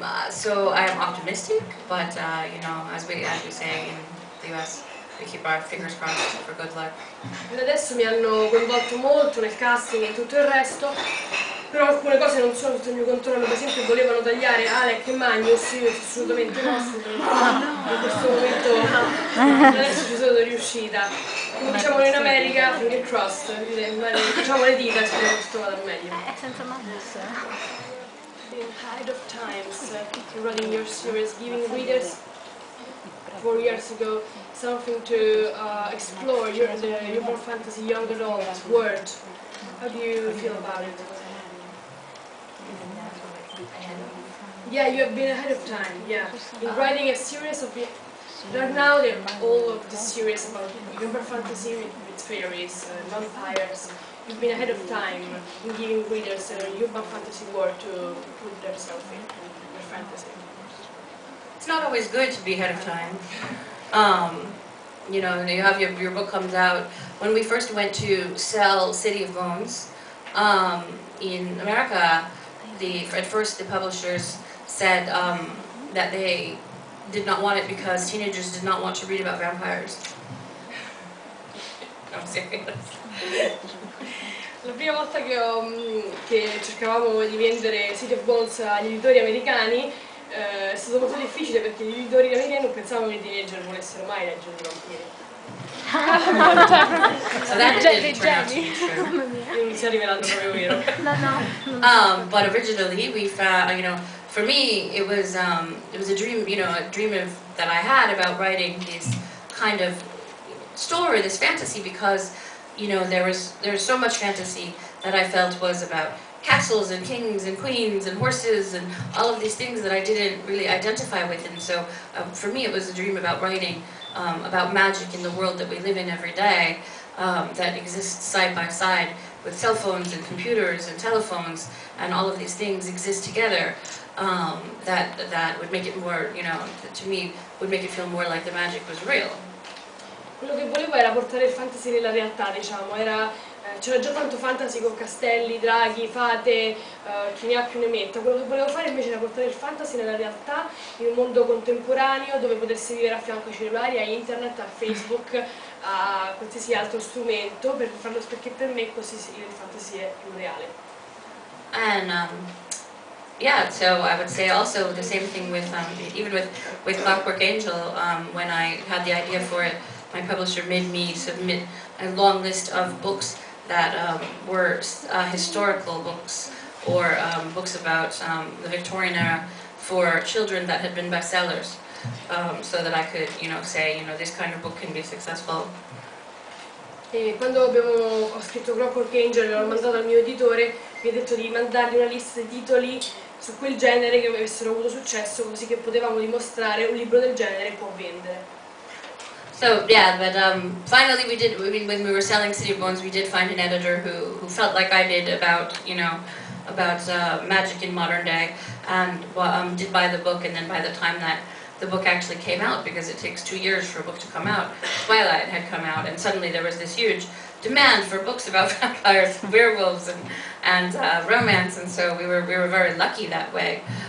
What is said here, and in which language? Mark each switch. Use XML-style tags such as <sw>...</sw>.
<en>So I am optimistic, but you know, as we say in the US, we keep our fingers crossed for good luck.</en> <it>Adesso mi hanno coinvolto molto nel casting e tutto il resto, però alcune cose non sono sotto il mio controllo. Per esempio volevano tagliare Alec e Magnus, io assolutamente no, in questo momento adesso ci sono riuscita. Come diciamo in America,</it> <en>finger crossed,</en> <it>facciamo le dita e speriamo che tutto vada meglio. Senza Magnus.</it> <en>In height of times, running your series, giving readers 4 years ago something to explore your urban fantasy young adult world. How do you feel about it? Yeah, you have been ahead of time, yeah. In writing a series of... Right now, all of the series about urban fantasy with fairies, vampires. You've been ahead of time in giving readers an urban fantasy world to put themselves in, their fantasy. It's not always good to be ahead of time. You know, you have your book comes out. When we first went to sell City of Bones in America, at first the publishers said that they did not want it because teenagers did not want to read about vampires. I'm serious.</en> <it>La prima volta che cercavamo di vendere City of Bones agli editori americani è stato molto difficile perché gli editori americani non pensavano che i teenager volessero mai leggere i vampiri.</it> <en>So that didn't turn out to be true.</en> <it>Non si è rivelato proprio vero.</it> <en>But originally we found, you know, for me it was a dream, you know, a dream that I had about writing this kind of story, this fantasy, because, you know, there's so much fantasy that I felt was about castles and kings and queens and horses and all of these things that I didn't really identify with. And so for me it was a dream about writing about magic in the world that we live in every day, that exists side by side with cell phones and computers and telephones, and all of these things exist together, that would make it more, you know, to me would make it feel more like the magic was real.</en> <it>Quello che volevo era portare il fantasy nella realtà, diciamo, c'era già tanto fantasy con castelli, draghi, fate, chi ne ha più ne metta. Quello che volevo fare invece era portare il fantasy nella realtà, in un mondo contemporaneo dove potessi vivere a fianco ai cellulari, a internet, a Facebook, a qualsiasi altro strumento, perché per me così il fantasy è più reale.</it> <en>And yeah, so I would say also the same thing with even with Clockwork Angel. When I had the idea for it, my publisher made me submit a long list of books that were historical books, or books about the Victorian era for children that had been bestsellers, so that I could, you know, say, you know, this kind of book can be successful.</en> <it>E quando ho scritto Clockwork Angel e l'ho mandato al mio editore, mi ha detto di mandargli una lista di titoli su quel genere che avessero avuto successo, così che potevamo dimostrare un libro del genere può vendere.</it> <en>So yeah, but finally we did. I mean, when we were selling City of Bones, we did find an editor who felt like I did about, you know, about magic in modern day, and did buy the book. And then by the time that the book actually came out, because it takes 2 years for a book to come out, Twilight had come out, and suddenly there was this huge demand for books about vampires, werewolves, and romance, and so we were very lucky that way.</en>